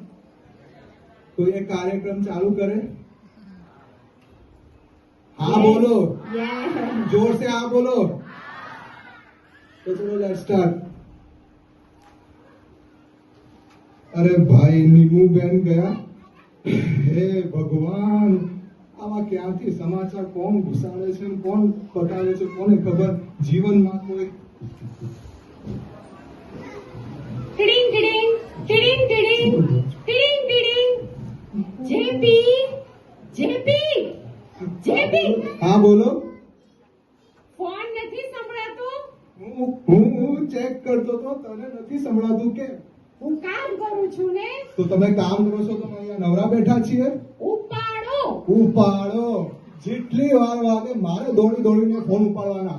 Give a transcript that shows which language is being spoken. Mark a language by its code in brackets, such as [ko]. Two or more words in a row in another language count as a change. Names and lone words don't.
[hi] तो ये कार्यक्रम चालू करें? हाँ बोलो, जोर से हाँ बोलो। तो चलो [en] let's start. [hi] अरे भाई नीमू बेन गया। [gu] હે ભગવાન, આવા ક્યાંથી સમાચાર કોણ ઘુસાડે છે, કોણ બતાવે છે, કોને ખબર. જીવનમાં કોઈ टिडिंग टिडिंग टिडिंग टिडिंग टिडिंग टिडिंग जेपी जेपी जेपी હા બોલો. ફોન નથી સંભળાતો? હું ચેક કરતો તો, તને નથી સંભળાતું કે? હું કામ કરું છું ને. તો તમે કામ કરો છો તો અમે અહીંયા નવરા બેઠા છીએ. ઉપાડો. ઉપાડો. જેટલી વાર વાગે મારે દોડી દોડીને ફોન ઉપાડવાના.